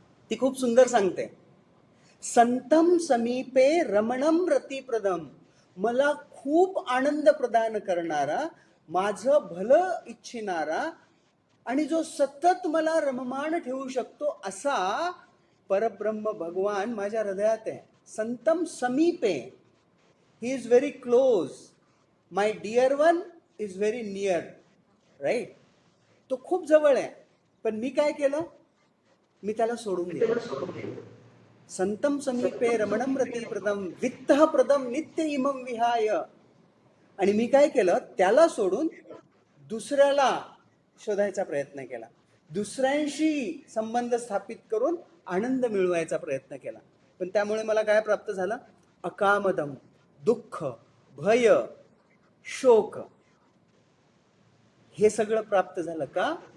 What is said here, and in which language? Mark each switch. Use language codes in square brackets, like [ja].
[mr] ती खूप सुंदर सांगते, [sa] संतम समीपे रमणम रतिप्रदम, [mr] मला खूप आनंद प्रदान करणारा, माझं भलं इच्छिणारा आणि जो सतत मला रममाण ठेवू शकतो असा परब्रह्म भगवान माझ्या हृदयात आहे. [sa] संतम समीपे, [en] He is very close, my dear one is very near. Right? [mr] तो खूप जवळ आहे. पण मी काय केलं, मी त्याला सोडून दिलं. [sa] संतम समीपे रमणम रतिप्रदम वित्तः प्रदम नित्य इमं विहाय. [mr] आणि मी काय केलं, त्याला सोडून दुसऱ्याला शोधायचा प्रयत्न केला, दुसऱ्यांशी संबंध स्थापित करून आनंद मिळवायचा प्रयत्न केला. पण त्यामुळे मला काय प्राप्त झालं, अकामदम, दुःख, भय, शोक, हे सगळं प्राप्त झालं. का?